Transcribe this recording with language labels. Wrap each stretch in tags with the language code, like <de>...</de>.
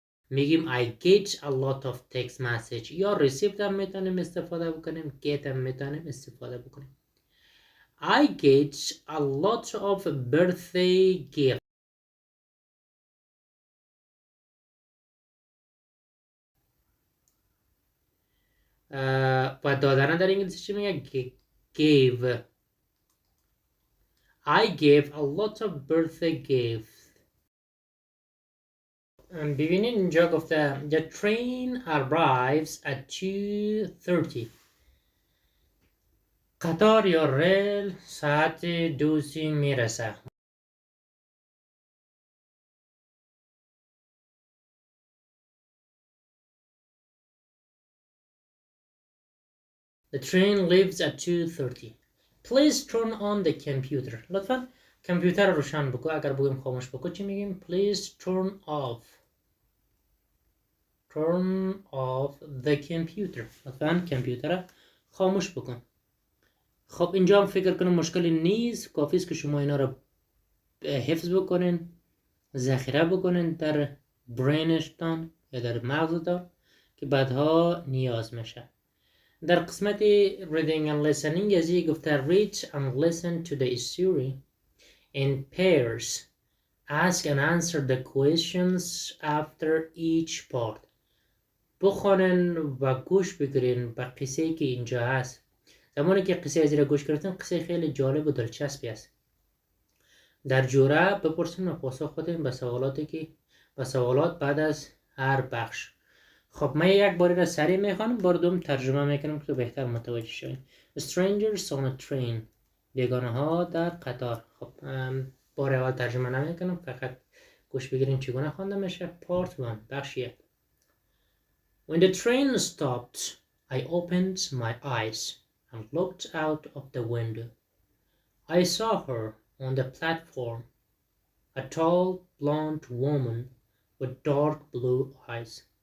<fa>میگیم</fa> <en>I get a lot of text message</en> <fa>یا received هم میتونیم استفاده بکنیم، get هم میتونیم استفاده بکنیم.</fa> <en>I get a lot of birthday gifts.</en> <fa>و دادن در انگلیسی چی میگه؟ gave.</fa> <en>I gave a lot of birthday gifts.</en> <fa>ببینید اینجا گفته</fa> <en>the train arrives at 2:30.</en> <fa>قطار یا ریل ساعت 2:30 میرسه.</fa> <en>The train leaves at 2:30. Please turn on the computer.</en> <fa>لطفاً کامپیوتر رو روشن بکن. اگر بگیم خاموش بکن چی میگیم؟</fa> <en>Please turn off the computer.</en> <fa>لطفاً کامپیوتر رو خاموش بکن. خب اینجا هم فکر کنم مشکلی نیست، کافی است که شما اینا رو حفظ بکنین، ذخیره بکنین در برینشتان یا در مغزتان که بعدها نیاز میشه. در قسمت</fa> <en>reading and listening</en> <fa>ازی گفته</fa> <en>read and listen to the story in pairs. Ask and answer the questions after each part.</en> <fa>بخونن و گوش بگیرین به قصه که اینجا هست. زمانی که قصه ازی را گوش کردن، قصه خیلی جالب و دلچسبی است. در جوره بپرسین و پاسخ بدین به سوالات بعد از هر بخش. خب من یک باری را سریع میخوانم، بار دوم ترجمه میکنم که بهتر متوجه شوین.</fa> <en>Strangers on a train.</en> <fa>بیگانه ها در قطار. خب بار اول ترجمه نمیکنم، فقط گوش بگیرین چگونه خوانده میشه.</fa> <en>Part 1</en> <fa>بخش 1.</fa> <en>When the train stopped, I opened my eyes and looked out of the window. I saw her on the platform, a tall, blonde woman with dark blue eyes.</en>